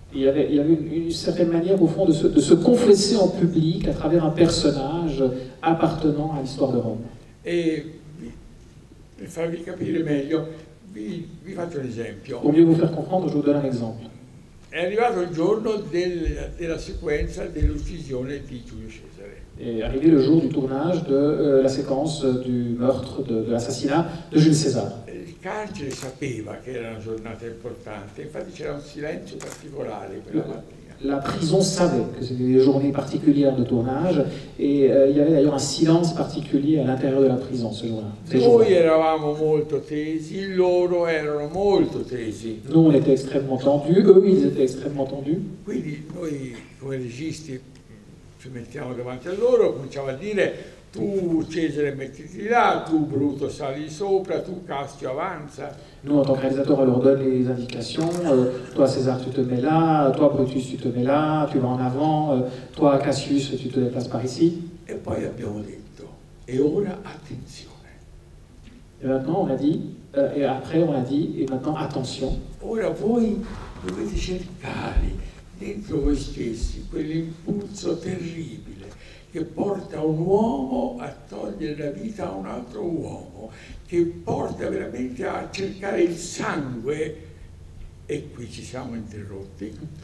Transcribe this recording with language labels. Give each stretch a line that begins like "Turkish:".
French: Il y avait une certaine manière, au fond, de se confesser en public à travers un personnage appartenant à l'histoire de Rome.
Italian: E per farvi capire meglio, vi faccio un esempio.
French: Pour mieux vous faire comprendre, je vous donne un exemple.
Italian: È arrivato il giorno della sequenza dell'uccisione di Giulio Cesare.
French: Est arrivé le jour du tournage de la séquence du meurtre, de l'assassinat de Jules César.
Italian: Il carcere sapeva che era una giornata importante, infatti c'era un silenzio particolare quella mattina.
French: La prison savait que c'était des journées particulières de tournage et il y avait d'ailleurs un silence particulier à l'intérieur de la prison ce jour-là.
Italian: Noi eravamo molto tesi, loro erano molto tesi.
French: Nous, on était extrêmement tendus, eux, ils étaient extrêmement tendus.
Italian: Quindi noi, come registi, ci mettiamo davanti a loro, cominciamo a dire tu Cesare mettiti là, tu Bruto sali sopra, tu Cassio avanza.
French: Nous, en tant que réalisateur, on leur donne les indications. Toi, César, tu te mets là. Toi, Brutus, tu te mets là. Tu vas en avant. Toi, Cassius, tu te déplaces par ici.
Italian: E poi abbiamo detto, e ora attenzione.
French: Et maintenant, on a dit, et après, on a dit, et maintenant, attention.
Italian: Ora voi dovete cercare dentro voi stessi quell'impulso terribile che porta un uomo a togliere la vita a un altro uomo, che porta veramente a cercare il sangue, e qui ci siamo interrotti.